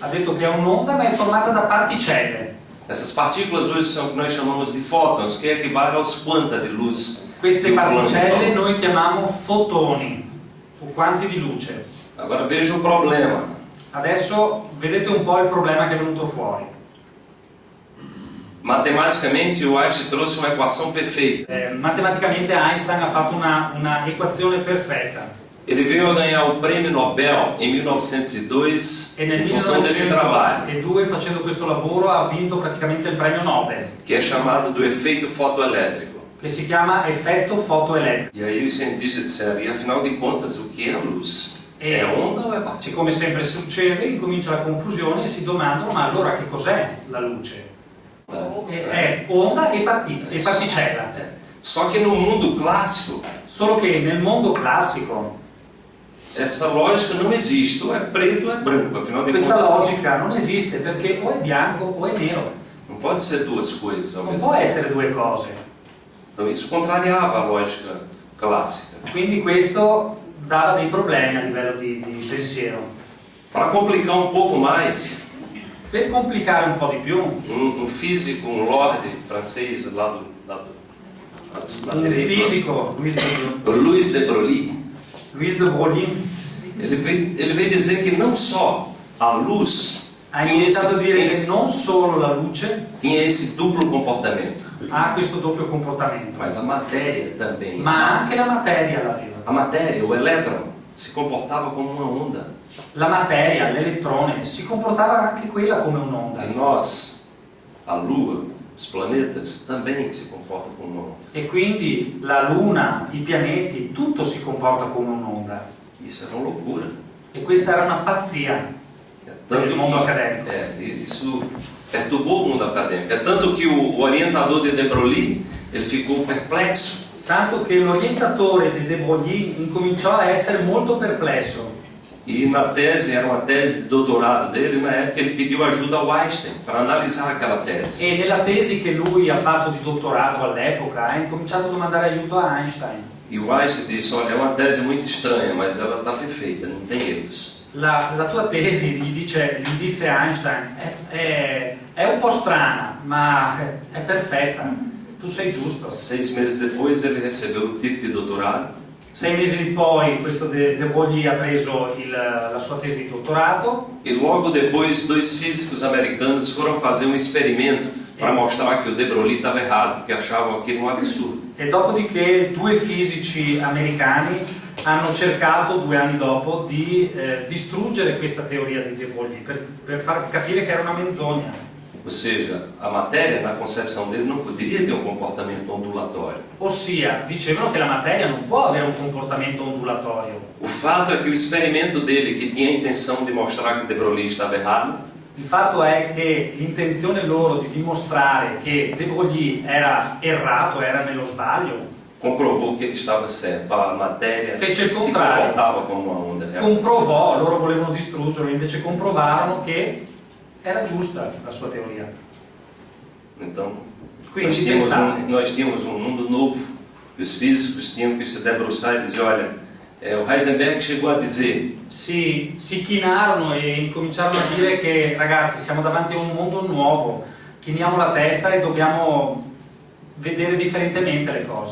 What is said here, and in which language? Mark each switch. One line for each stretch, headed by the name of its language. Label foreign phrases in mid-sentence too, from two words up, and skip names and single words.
Italian: ha detto che è un'onda ma è formata da particelle.
Portuguese: Essas partículas hoje são o que nós chamamos de fótons, que equivale aos quanta de luz.
Italian: Queste
Portuguese: que o plano
Italian: particelle
Portuguese: fala.
Italian: noi chiamiamo fotoni, o quanti di luce.
Portuguese: Agora veja o problema.
Italian: Adesso vedete un po' il problema che è venuto fuori.
Portuguese: Matematicamente, o Einstein trouxe uma equação perfeita.
Italian: Matematicamente Einstein ha fatto una equazione perfetta
Portuguese: Ele veio a ganhar o prêmio Nobel em 1902
Italian: e nel
Portuguese: em função desse trabalho,
Italian: 1902 facendo questo lavoro ha vinto praticamente il premio Nobel,
Portuguese: que é chamado do efeito fotoelétrico.
Italian: che si chiama effetto fotoelettrico.
Portuguese: E aí os cientistas disseram, e afinal de contas, o que é a luz?
Italian: E
Portuguese: É onda ou é partícula?
Italian: come sempre succede, incomincia la confusione e si domandano ma allora che cos'è la luce? È onda e particella.
Portuguese: Só que no mundo clássico,
Italian: Solo che nel mondo classico
Portuguese: essa lógica não existe. Ou é preto ou é branco. Afinal de
Italian: questa
Portuguese: contas,
Italian: logica non esiste perché o è bianco o è nero,
Portuguese: não pode ser duas coisas ao
Italian: non
Portuguese: mesmo
Italian: può
Portuguese: tempo.
Italian: essere due cose.
Portuguese: Então isso contrariava a lógica clássica.
Italian: Quindi questo dava dei problemi a livello di pensiero.
Portuguese: Para complicar um pouco mais,
Italian: Per complicare un po' di più,
Portuguese: um físico, um lord francês lá da
Italian: un
Portuguese: direita,
Italian: fisico,
Portuguese: Louis de Broglie,
Italian: Louis de Broglie,
Portuguese: ele veio dizer que não só a luz
Italian: ha iniziato a dire che non solo la luce
Portuguese: tinha esse duplo comportamento,
Italian: ha questo doppio comportamento,
Portuguese: mas a matéria também.
Italian: ma anche la materia l'aveva.
Portuguese: A matéria, o elétron, se comportava como uma onda.
Italian: La materia, l'elettrone, si comportava anche quella come un'onda.
Portuguese: E nós, a Lua, os planetas, também se comportam como uma onda.
Italian: E quindi la Luna, i pianeti, tutto si comporta come un'onda.
Portuguese: Isso era uma loucura.
Italian: E questa era una pazzia
Portuguese: Tanto
Italian: nel mondo
Portuguese: que,
Italian: accademico.
Portuguese: isso perturbou o mundo acadêmico. É tanto que o orientador de Broglie, ele ficou perplexo.
Italian: Tanto che l'orientatore di De Broglie incominciò a essere molto perplesso.
Portuguese: E na tese, era uma tese de doutorado dele, na época ele pediu ajuda ao Einstein para analisar aquela tese.
Italian: E nella tesi che lui ha fatto di dottorato all'epoca ha incominciato a domandare aiuto a Einstein.
Portuguese: E o Einstein disse, olha, é uma tese muito estranha, mas ela está perfeita, não tem erros.
Italian: La tua tesi, gli disse Einstein, è un po' strana, ma è perfetta, tu sei giusto.
Portuguese: 6 meses depois ele recebeu o título de doutorado.
Italian: 6 mesi poi questo De Broglie ha preso la sua tesi di dottorato
Portuguese: E logo depois 2 físicos americanos foram fazer um experimento para mostrar que o De Broglie estava errado, porque achavam aquilo um absurdo.
Italian: e dopodiché 2 fisici americani hanno cercato 2 anni dopo di distruggere questa teoria di De Broglie per far capire che era una menzogna.
Portuguese: Ou seja, a matéria, na concepção dele, não poderia ter um comportamento ondulatório.
Italian: Ossia, dicevano che la materia non può avere un comportamento ondulatorio.
Portuguese: O fato é que o experimento dele, que tinha a intenção de mostrar que De Broglie estava errado,
Italian: Il fatto è che l'intenzione loro di dimostrare che De Broglie era errato, era nello sbaglio,
Portuguese: comprovou que ele estava certo. A matéria
Italian: Fece il
Portuguese: se
Italian: contrario.
Portuguese: comportava como uma onda.
Italian: comprovò, loro volevano distruggerlo, invece comprovarono che era giusta la sua teoria.
Portuguese: Então,
Italian: Quindi pensate,
Portuguese: nós tínhamos um mundo novo. Os físicos tinham que se debruçar e dizer, olha, o Heisenberg chegou a dizer,
Italian: si chinarono e incominciarono a dire che ragazzi siamo davanti a un mondo nuovo, chiniamo la testa e dobbiamo vedere differentemente le cose.